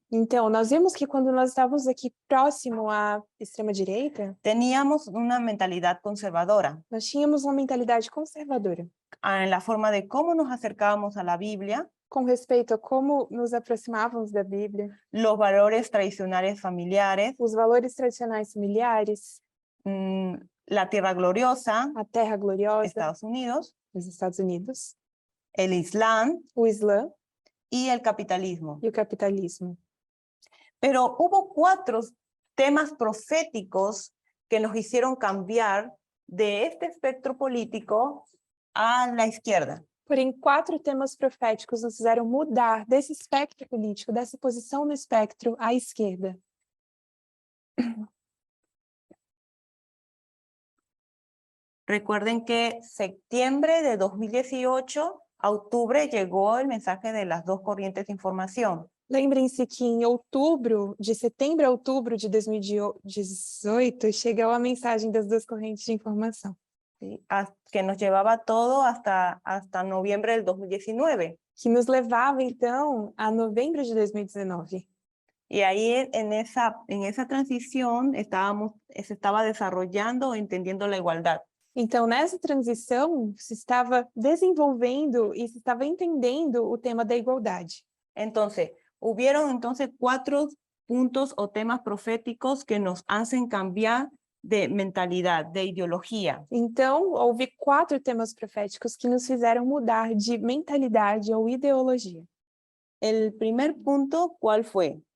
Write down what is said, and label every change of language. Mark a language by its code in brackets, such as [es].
[pt] Então, nós vimos que quando nós estávamos aqui próximo à extrema-direita, [es] teníamos una mentalidad conservadora [pt] nós tínhamos uma mentalidade conservadora [es] en la forma de cómo nos acercábamos a la Biblia, [pt] com respeito a como nos aproximávamos da Bíblia, [es] los valores tradicionales familiares, [pt] os valores tradicionais familiares, [es] la tierra gloriosa, [pt] a Terra Gloriosa, [es] Estados Unidos, [pt] nos Estados Unidos, [es] el Islam [pt] o Islã [es] y el capitalismo. [pt] e o capitalismo. [es] Pero hubo 4 temas proféticos que nos hicieron cambiar de este espectro político a la izquierda. [pt] Porém, 4 temas proféticos nos fizeram mudar desse espectro político, dessa posição no espectro à esquerda. [es] Recuerden que septiembre de 2018 a octubre llegó el mensaje de las 2 corrientes de información. [pt] Lembrem-se que em outubro, de setembro a outubro de 2018, chegou a mensagem das duas correntes de informação. [es] ¿sí? Que nos llevaba todo hasta noviembre del 2019. [pt] Que nos levava, então, a novembro de 2019. [es] Y ahí en esa transición se estaba desarrollando, entendiendo la igualdad. [pt] Então, nessa transição, se estava desenvolvendo e se estava entendendo o tema da igualdade. [es] Entonces, hubieron 4 puntos o temas proféticos que nos hacen cambiar de mentalidad, de ideología. [pt] Então, houve 4 temas proféticos que nos fizeram mudar de mentalidade ou ideologia. [es] El primer punto, ¿cuál fue?